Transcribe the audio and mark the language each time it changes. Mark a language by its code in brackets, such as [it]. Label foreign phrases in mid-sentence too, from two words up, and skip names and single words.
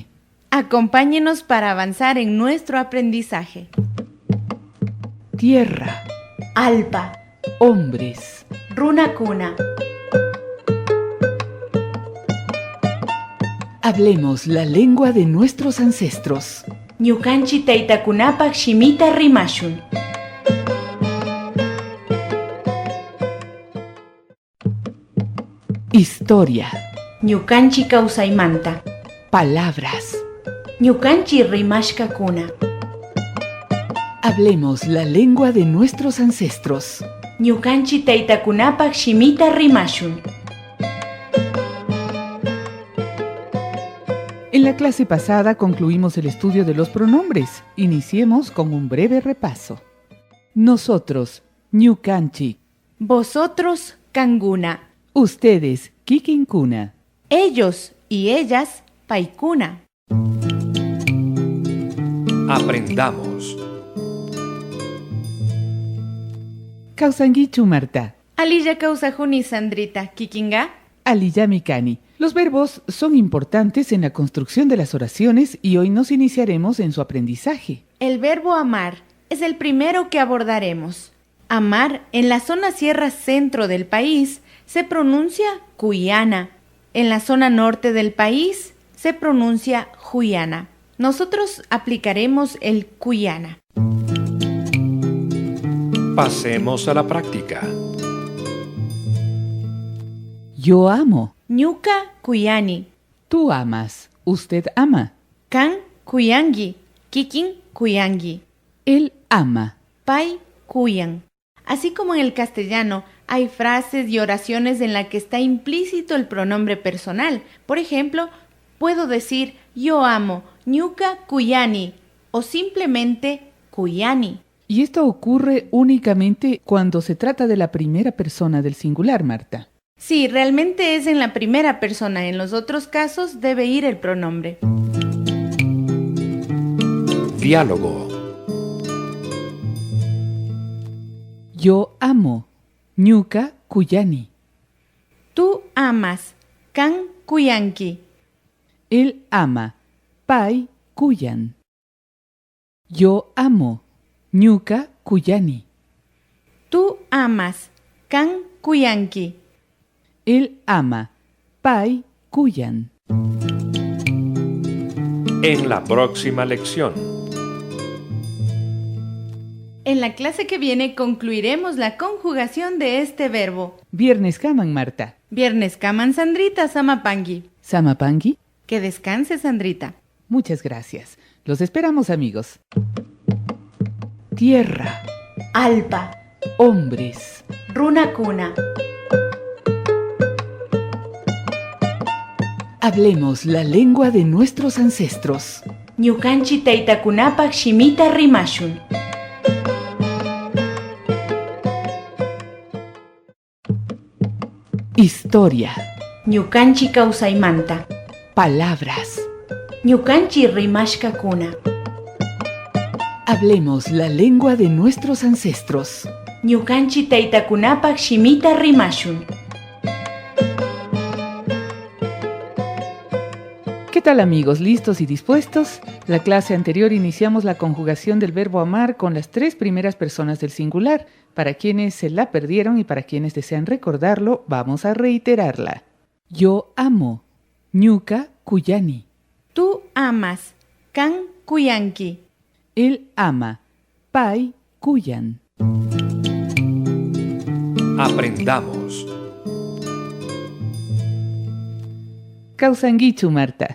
[es] Acompáñenos para avanzar en nuestro aprendizaje. Tierra, [qu] Alpa, [es] hombres. [qu] runakuna. [es] Hablemos la lengua de nuestros ancestros. [qu] Ñukanchi taytakunapak shimita rimashun. [es] Historia, [qu] Ñukanchi kawsaymanta. [es] palabras. [qu] Ñukanchi rimashkakuna. [es] Hablemos la lengua de nuestros ancestros. [qu] Ñukanchi taytakunapak shimita rimashun. [es] En la clase pasada concluimos el estudio de los pronombres. Iniciemos con un breve repaso. Nosotros, ñukanchi. Vosotros, kanguna. Ustedes, kikinkuna. Ellos y ellas, [qu] paikuna. [es] Aprendamos. [qu] Kausangichu, Marta. Aliya kausajuni Sandrita, kikinga. Aliyamikani. [es] Los verbos son importantes en la construcción de las oraciones y hoy nos iniciaremos en su aprendizaje. El verbo amar es el primero que abordaremos. Amar en la zona sierra centro del país se pronuncia cuyana. En la zona norte del país se pronuncia juyana. Nosotros aplicaremos el cuyana. Pasemos a la práctica. Yo amo. [qu] Ñuka kuyani. [es] Tú amas. Usted ama. [qu] Kan kuyangi. Kikin kuyangi. [es] Él ama. [qu] Pay cuyan. [es] Así como en el castellano hay frases y oraciones en las que está implícito el pronombre personal. Por ejemplo, puedo decir yo amo [qu] ñuka kuyani [es] o simplemente kuyani. Y esto ocurre únicamente cuando se trata de la primera persona del singular, Marta. Sí, realmente es en la primera persona. En los otros casos debe ir el pronombre. Diálogo. Yo amo [qu] ñuka kuyani. [es] Tú amas [qu] kan kuyanki. [es] Él ama [qu] pay kuyan. [es] Yo amo [qu] ñuka kuyani. [es] Tú amas [qu] kan kuyanki. [es] Él ama [qu] pay kuyan. [es] En la próxima lección. En la clase que viene concluiremos la conjugación de este verbo. [qu] Viernes kaman, Marta. Viernes kaman Sandrita Samapangi. Samapangi. [es] Que descanse Sandrita. Muchas gracias. Los esperamos, amigos. Tierra. [qu] Alpa. [es] Hombres. [qu] Runakuna. [es] Hablemos la lengua de nuestros ancestros. [qu] Ñukanchi taytakunapak shimita rimashun. [es] Historia. [qu] Ñukanchi kawsaymanta. [es] Palabras. [qu] Ñukanchi rimashkakuna. [es] Hablemos la lengua de nuestros ancestros. [qu] Ñukanchi taytakunapak shimita rimashun. [es] ¿Qué tal, amigos? ¿Listos y dispuestos? La clase anterior iniciamos la conjugación del verbo amar con las 3 primeras personas del singular. Para quienes se la perdieron y para quienes desean recordarlo, vamos a reiterarla. Yo amo [qu] ñuka kuyani. [es] Tú amas [qu] kan kuyanki. [es] Él ama [qu] pay kuyan. [es] Aprendamos. [qu] Kausangichu, Marta.